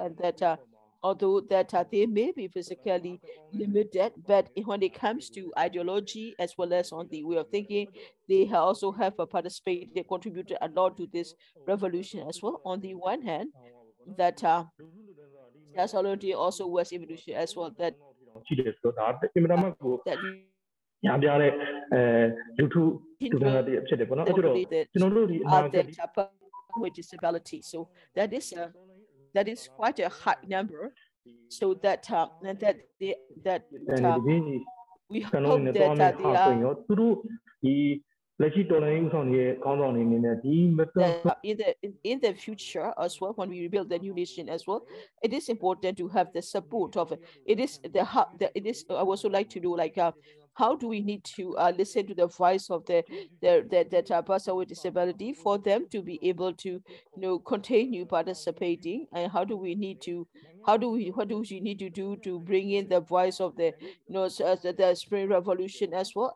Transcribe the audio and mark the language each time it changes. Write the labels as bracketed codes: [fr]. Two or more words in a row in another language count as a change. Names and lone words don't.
[en] And that although that they may be physically limited, but when it comes to ideology as well as on the way of thinking, they also have participated, they contributed a lot to this revolution as well. On the one hand, that solidarity also was evolution as well, that [my] ရှိတယ်ဆိုတော့ဒါအင်မတန်မှကို [en] that [my] ညာပြတဲ့လူထုဒုက္ခတွေဖြစ်တယ်ပေါ့နော်အဲ့တော့ကျွန်တော်တို့ဒီအနာဂတ် [en] with disability. So that is quite a high number. So that we hope that they are [my] သူတို့ဒီလက်ရှိတော်လှန်ရေးဦးဆောင်နေတဲ့ခေါင်းဆောင်တွေအနေနဲ့ဒီ [en] in the future as well, when we rebuild the new nation as well, it is important to have the support of it is I also like to do like how do we need to listen to the voice of the person with disability for them to be able to continue participating, and what do we need to do to bring in the voice of the the Spring Revolution as well.